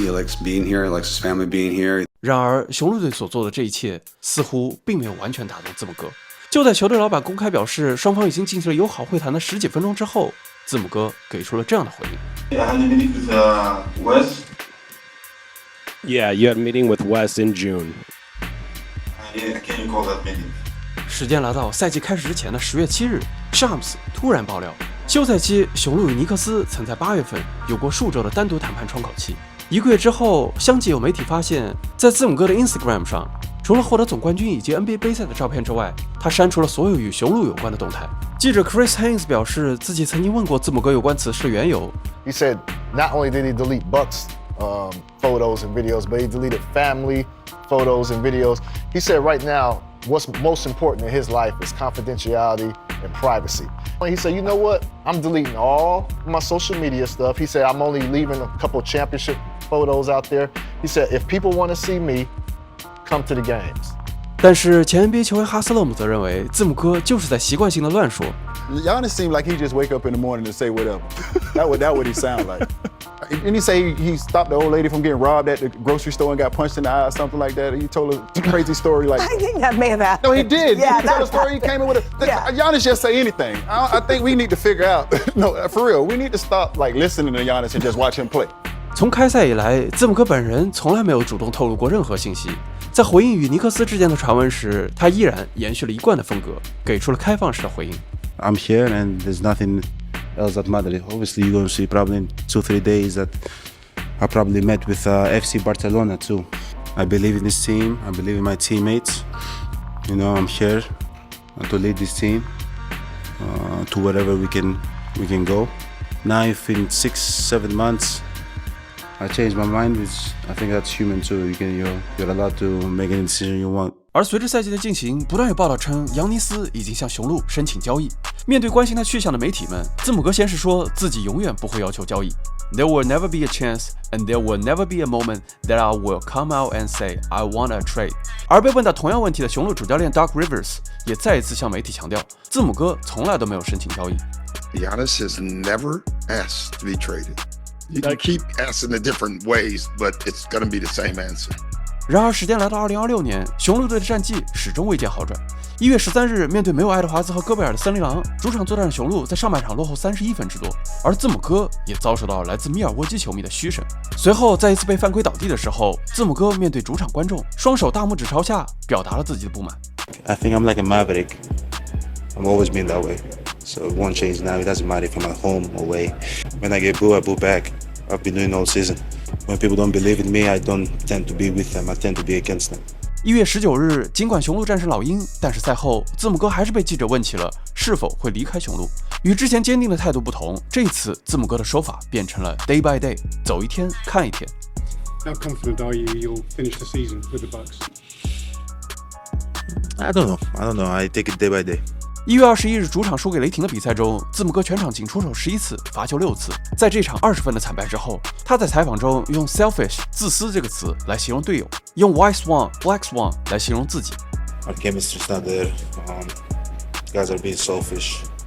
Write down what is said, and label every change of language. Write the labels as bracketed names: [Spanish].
[English] He likes being here, he likes his family being here. [Chinese] 然而，雄鹿队所做的这一切似乎并没有完全打动字母哥。就在球队老板公开表示双方已经进行了友好会谈的十几分钟之后，字母哥给出了这样的回应。 [English] Yeah, I had a meeting with Wes. Yeah, you had a meeting with Wes in June. I can't recall that meeting. [Chinese] 时间来到赛季开始之前的10月7日 ，Shams 突然爆料，休赛期雄鹿与尼克斯曾在8月份有过数周的单独谈判窗口期。 1个月之后，相继有媒体发现，在字母哥的 Instagram 上，除了获得总冠军以及 NBA 杯赛的照片之外，他删除了所有与雄鹿有关的动态。记者 Chris Haynes 表示，自己曾经问过字母哥有关此事的缘由。 [English] He said not only did he delete Bucks photos and videos, but he deleted family photos and videos. He said right now, what's most important in his life is confidentiality and privacy. He said, you know what? I'm deleting all my social media stuff. He said, I'm only leaving a couple championship photos out there. He said, if people want to see me, come to the games. [Chinese] 但是前 NBA 球员哈斯勒姆则认为，字母哥就是在习惯性的乱说。 [English] Giannis seemed like he just wake up in the morning and say whatever. That what he sound like. Didn't he say he stopped the old lady from getting robbed at the grocery store and got punched in the eye or something like that? He told a crazy story like. I think that may have happened. No, he did. Yeah, he told a story. He came in with a. Yeah. Giannis just say anything. I think we need to figure out. No, for real, we need to stop like listening to Giannis and just watch him play. [Chinese] 从开赛以来，字母哥本人从来没有主动透露过任何信息。在回应与尼克斯之间的传闻时，他依然延续了一贯的风格，给出了开放式的回应。 [English] I'm here and there's nothing else that matters. Obviously, you're going to see probably in 2-3 days that I probably met with FC Barcelona too. I believe in this team. I believe in my teammates. You know, I'm here to lead this team to wherever we can go. Now, if in 6-7 months I change my mind, which I think that's human too. You're allowed to make any decision you want. [Chinese] 而随着赛季的进行，不断有报道称扬尼斯已经向雄鹿申请交易。面对关心他去向的媒体们，字母哥先是说自己永远不会要求交易。 [English] There will never be a chance, and there will never be a moment that I will come out and say I want a trade. [Chinese] 而被问到同样问题的雄鹿主教练 Doc Rivers 也再一次向媒体强调，字母哥从来都没有申请交易。 [English] Giannis has never asked to be traded. You can keep asking in different ways, but it's going to be the same answer. [Chinese] 然而，时间来到2026年，雄鹿队的战绩始终未见好转。 1月13日，面对没有爱德华兹和戈贝尔的森林狼，主场作战的雄鹿在上半场落后31分之多，而字母哥也遭受到来自密尔沃基球迷的嘘声。随后，在一次被犯规倒地的时候，字母哥面对主场观众，双手大拇指朝下，表达了自己的不满。 [English] I think I'm like a maverick. I'm always been that way. So it won't change now. It doesn't matter if I'm at home or away. When I get booed, I boo back. I've been doing all season. When people don't believe in me, I don't tend to be with them. I tend to be against them. [Chinese] 1月19日，尽管雄鹿战胜老鹰，但是赛后字母哥还是被记者问起了是否会离开雄鹿。与之前坚定的态度不同，这次字母哥的说法变成了 [English] day by day， [Chinese] 走一天看一天。 [English] How confident are you you'll finish the season with the Bucks? I don't know. I take it day by day. [Chinese] 1月21日主场输给雷霆的比赛中，字母哥全场仅出手11次，罚球6次。在这场20分的惨败之后，他在采访中用 selfish 自私这个词来形容队友，用 [English] white swan black swan [Chinese] 来形容自己。 [English] Our chemistry's not there. Guys are being selfish.